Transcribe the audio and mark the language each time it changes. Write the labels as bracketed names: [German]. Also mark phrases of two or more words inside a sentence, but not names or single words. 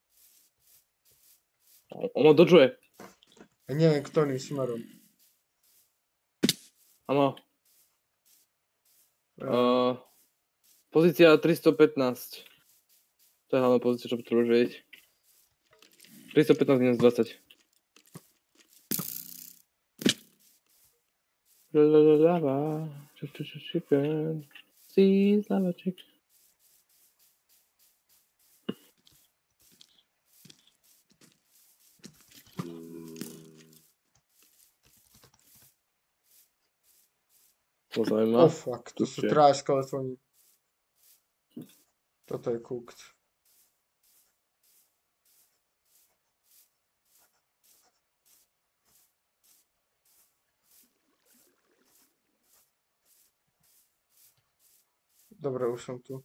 [Slovak] On ma dodžuje. Ja neviem, ktorým smerom. Áno. Pozícia 315. To je hlavná pozícia, čo potrebuješ vedieť. 315 minus 20. [English] Lava, chicken, seas, lava chicken. [Slovak] To zaujíma. [English] Oh fuck, [Slovak] to sú traja skeletóny. Toto je cooked. Dobre, už som tu.